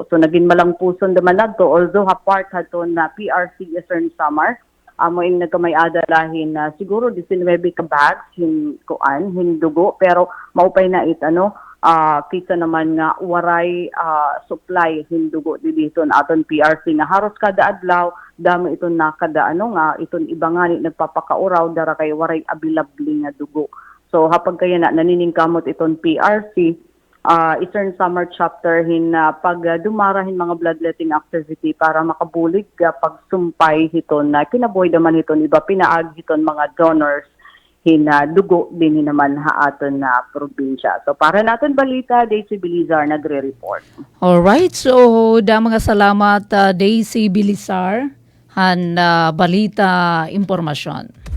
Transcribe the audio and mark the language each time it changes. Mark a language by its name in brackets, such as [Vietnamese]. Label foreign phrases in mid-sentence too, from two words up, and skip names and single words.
[Waray] So naging malangpuson daman nadto although part haton na PRC Eastern Samar amo ing nagkamay-ada lahin na siguro 19 ka bags hin dugo pero maupay na kita naman nga waray supply hin dugo dito aton PRC nga haros kada adlaw damo iton nakada iton ibangani nagpapakauraw dara kay waray available nga dugo. So hapag kaya naniningkamot iton PRC Eastern Samar Chapter pag dumarahin mga [English] bloodletting activity [Waray] para makabulig pagsumpay hiton na kinabuhi naman hiton iba pinaag hiton mga donors dugo din naman aton na probinsya. So para natin balita, Daisy Bilizar nagre-report. Alright, so mga salamat Daisy Bilizar han balita impormasyon.